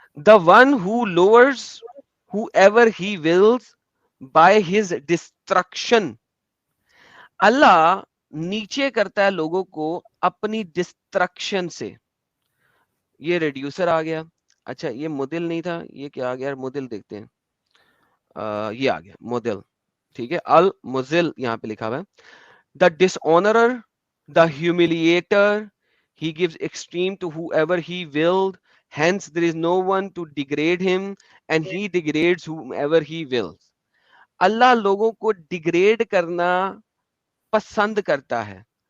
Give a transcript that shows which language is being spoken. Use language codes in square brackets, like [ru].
[en] The one who lowers whoever he wills by his destruction. [ur] اللہ نیچے کرتا ہے لوگوں کو اپنی ڈسٹرکشن سے. یہ ریڈیوسر آ گیا. اچھا یہ مدل نہیں تھا، یہ کیا آ گیا؟ مدل دیکھتے ہیں. یہ آ گیا مدل، ٹھیک ہے. المزل یہاں پہ لکھا ہوا ہے. [en] The dishonorer, the humiliator, he gives extreme to whoever he willed. Hence there is no one to degrade him and he degrades whomever he wills. [ur] اللہ لوگوں کو ڈیگریڈ کرنا پسند کرتا ہے.